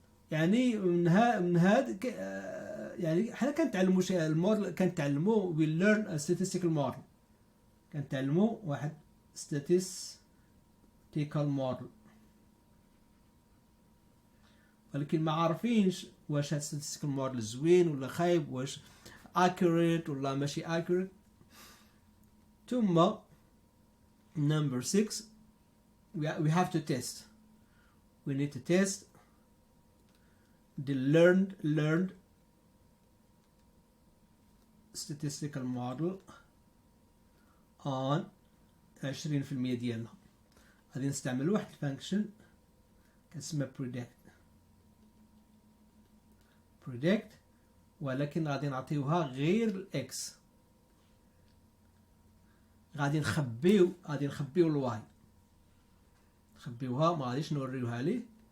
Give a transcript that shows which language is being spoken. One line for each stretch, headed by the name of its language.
Arabic: يعني من هاد يعني حنا كنتعلموا الموديل، كنتعلموا
English: we learn a statistical model،
Arabic: كنتعلموا واحد statistical model، ولكن ما عارفينش واش هاد statistical model زوين ولا خايب، واش accurate ولا ماشي accurate. ثم
English: number 6 we have to test. we need to test the learned statistical model on 20%
Arabic: ديالنا. غادي نستعمل واحد الفانكشن كتسمى predict، ولكن غادي نعطيوها غير الاكس، غادي نخبيو الواي، نخبيوها ما غاديش نوريوها ليه.